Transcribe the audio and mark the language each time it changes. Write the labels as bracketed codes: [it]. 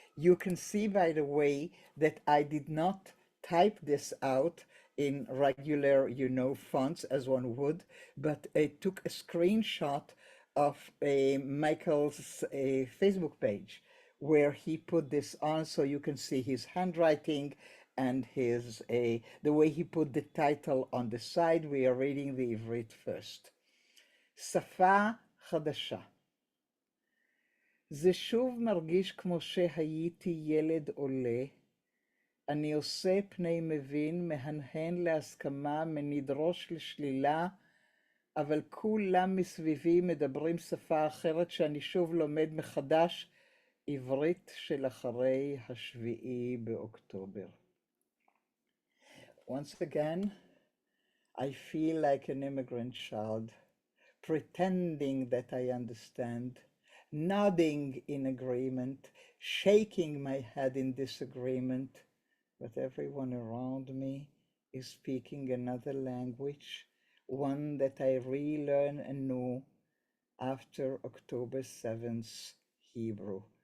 [en] You can see, by the way, that I did not type this out in regular, fonts as one would, but I took a screenshot of Michael's Facebook page where he put this on, so you can see his handwriting and the way he put the title on the side. We are reading the Ivrit first. [he] שפה חדשה. זה שוב מרגיש כמו שהייתי ילד עולה. אני עושה פני מבין, מהנהן להסכמה, מנדרוש לשלילה, אבל כולם מסביבי מדברים שפה אחרת שאני שוב לומד מחדש, עברית של אחרי השביעי באוקטובר. [en] Once again, I feel like an immigrant child, pretending that I understand, nodding in agreement, shaking my head in disagreement, but everyone around me is speaking another language, one that I relearn anew after October 7th Hebrew.